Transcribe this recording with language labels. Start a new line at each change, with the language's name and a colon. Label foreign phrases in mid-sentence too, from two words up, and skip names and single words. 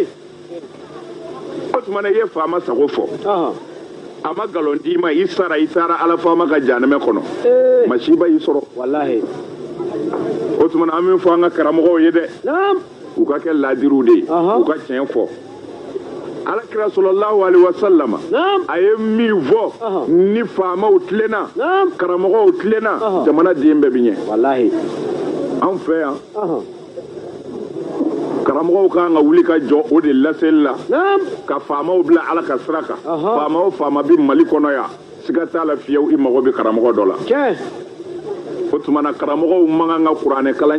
Bambara: o tuma na i ye faama sago fɔ a ma nkalon d'i ma i sara ala faama ka jahanɛmɛ kɔnɔ masiba y'i sɔrɔ wallahi o tuma na an min fɔ an ka karamɔgɔw ye dɛ u ka kɛ laadiriw de ye u ka tiɲɛ fɔ alakira
Arabic: صلى الله عليه وسلم
Bambara: a ye min fɔ ni faamaw tilenna karamɔgɔw tilenna jamana den bɛɛ bɛ ɲɛ wallahi an fɛ yan karamɔgɔw kan ka wuli ka jɔ o de laseli la ka faamaw bila ala ka sira kan faama o faama bɛ mali kɔnɔ yan siga t'a la fiyewu i mago bɛ karamɔgɔ dɔ la o tuma na karamɔgɔw man kan ka kuranɛ kalan